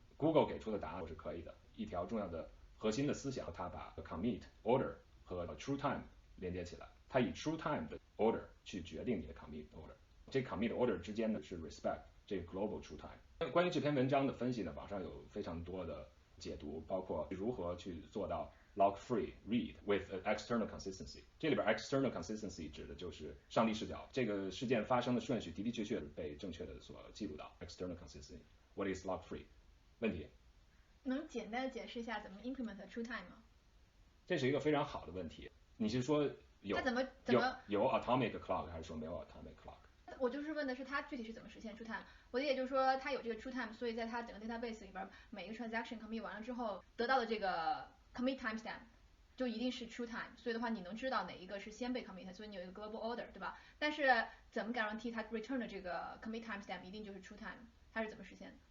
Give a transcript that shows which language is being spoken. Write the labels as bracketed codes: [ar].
[zh] Google 给出的答案是可以的。一条重要的核心的思想，它把 commit order 和 True Time 连接起来，它以 True Time 的 order 去决定你的 commit order， 这 commit order 之间呢是 respect 这个 global True Time。关于这篇文章的分析呢，网上有非常多的解读，包括如何去做到 [en] Lock-free read with external consistency。 [zh] 这里边 external consistency 指的就是上帝视角，这个事件发生的顺序的的确确被正确的所记录到。 [en] external consistency what is lock-free？ [zh] 问题能简单的解释一下怎么 implement true time 吗？这是一个非常好的问题。你是说有它怎么有 atomic clock 还是说没有 atomic clock？我就是问的是它具体是怎么实现 true time。我的理解就是说它有这个 true time， 所以在它整个 database 里边每一个 transaction commit 完了之后得到的这个 commit timestamp 就一定是 true time， 所以的话你能知道哪一个是先被 commit， 所以你有一个 global order， 对吧？但是怎么 guarantee 它 return 的这个 commit timestamp 一定就是 true time， 它是怎么实现的？